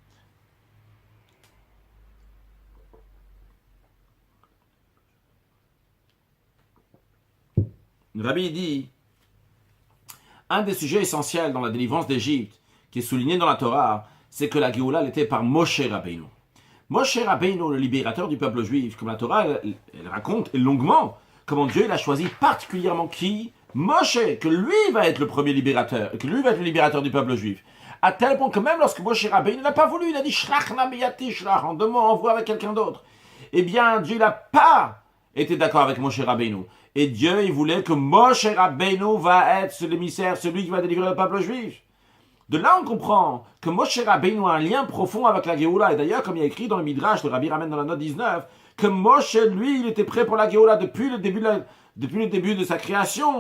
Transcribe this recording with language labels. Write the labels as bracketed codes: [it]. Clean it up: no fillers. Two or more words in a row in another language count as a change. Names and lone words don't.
[fr] Le Rabbi dit, un des sujets essentiels dans la délivrance d'Égypte, qui est souligné dans la Torah, c'est que la Géoula l'était par Moshe Rabbeinu. Moshe Rabbeinu, le libérateur du peuple juif, comme la Torah elle raconte et longuement, comment Dieu il a choisi particulièrement qui? Moshe, que lui va être le premier libérateur, que lui va être le libérateur du peuple juif. À tel point que même lorsque Moshe Rabbeinu n'a pas voulu, il a dit [he] שלח נא ביד תשלח, [fr] en deux mots, envoie avec quelqu'un d'autre. Eh bien, Dieu n'a pas été d'accord avec Moshe Rabbeinu. Et Dieu, il voulait que Moshe Rabbeinu va être l'émissaire, celui qui va délivrer le peuple juif. De là, on comprend que Moshe Rabbeinu a un lien profond avec la Géoula. Et d'ailleurs, comme il y a écrit dans le Midrash, le Rabbi ramène dans la note 19, que Moshe, lui, il était prêt pour la Géoula depuis le début de sa création.